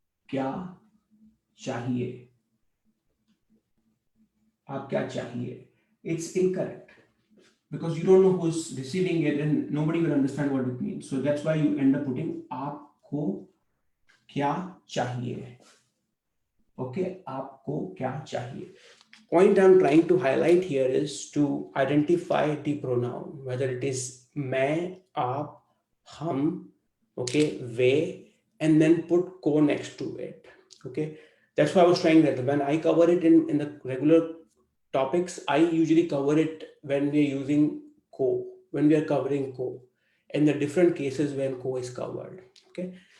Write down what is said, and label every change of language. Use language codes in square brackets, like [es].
[hi] क्या चाहिए? आप क्या चाहिए? [en] It's incorrect because you don't know who's receiving it and nobody will understand what it means. So that's why you end up putting [hi] आपको क्या चाहिए? [en] Okay, [hi] आपको क्या चाहिए? [en] Point I'm trying to highlight here is to identify the pronoun, whether it is मैं, आप, हम, okay, वे, and then put ko next to it. Okay, that's why I was trying that. When I cover it in the regular topics, I usually cover it when we are using ko, when we are covering ko, and the different cases when ko is covered. Okay.